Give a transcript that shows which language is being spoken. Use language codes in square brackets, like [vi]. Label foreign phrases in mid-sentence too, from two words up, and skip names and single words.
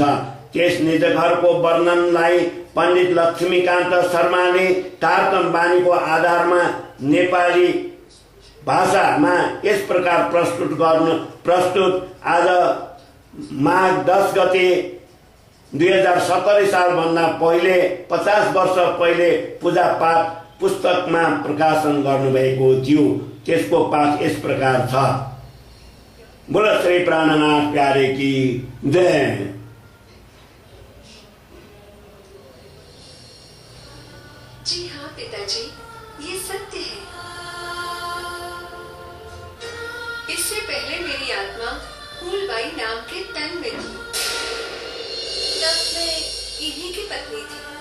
[ne] त्यस निज घरको वर्णनलाई पण्डित लक्ष्मीकान्त शर्माले तारतम्य बानीको आधारमा नेपाली भाषामा यस प्रकार प्रस्तुत आज माघ 10 गते 2070 सालभन्दा पहिले 50 वर्ष पहिले पूजा पाठ पुस्तकमा प्रकाशन गर्नुभएको थियो। त्यसको पाठ यस प्रकार छ। [hi] बोलो श्री प्राणनाथ प्यारे की जय। जी हाँ पिताजी, ये सत्य है। इससे पहले मेरी आत्मा फूलबाई नाम के तन में थी, तब मैं इन्हीं की पत्नी थी।